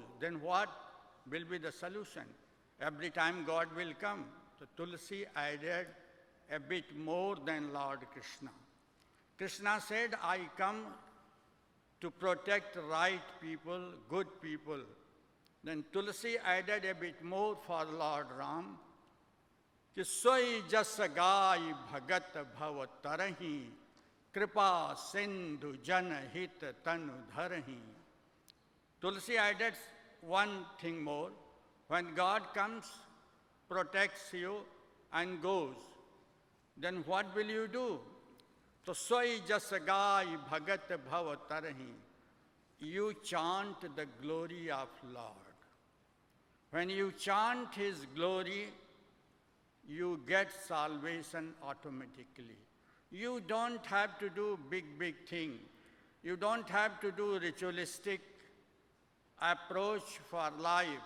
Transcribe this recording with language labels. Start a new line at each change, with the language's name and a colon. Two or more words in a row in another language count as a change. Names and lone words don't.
English: Then what will be the solution? Every time God will come. the Tulsi added a bit more than Lord Krishna. Krishna said, I come to protect right people, good people. Then Tulsi added a bit more for Lord Ram.
Awadhi: कि सोई जस गाय भगत भव तरही कृपा सिंधु जन हित तनु धरही.
English: Tulsi added one thing more. When God comes, protects you and goes, then what will you do?
Awadhi: तो सोई जस गाय भगत भव तरही.
English: You chant the glory of Lord. When you chant His glory, you get salvation automatically. You don't have to do big thing. You don't have to do ritualistic approach for life.